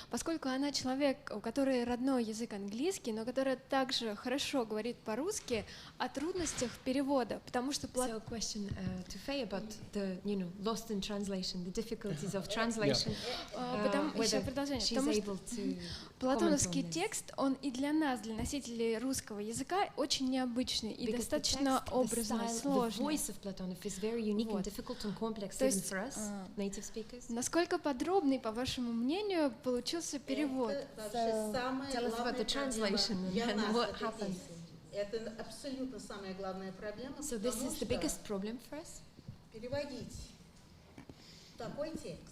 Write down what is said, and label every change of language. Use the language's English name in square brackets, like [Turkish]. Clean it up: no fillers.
[Russian] Поскольку она человек, у которой родной язык английский, но которая также хорошо говорит по-русски, о трудностях перевода, потому что... [English] So a question to Faye about the, lost in translation, the difficulties of translation. [Russian] Еще продолжение. Потому что платоновский текст, он и для нас, для носителей русского языка, очень необычный и достаточно образный, сложный. [English] The voice of Platonov is very unique and difficult and complex even for us, native speakers. [Russian] Насколько подробный, по вашему мнению, получился перевод? [English] Tell us about the translation and what happened. [Russian] Это абсолютно самая главная проблема, [English] So this is the biggest problem for us? [Russian] Переводить такой текст,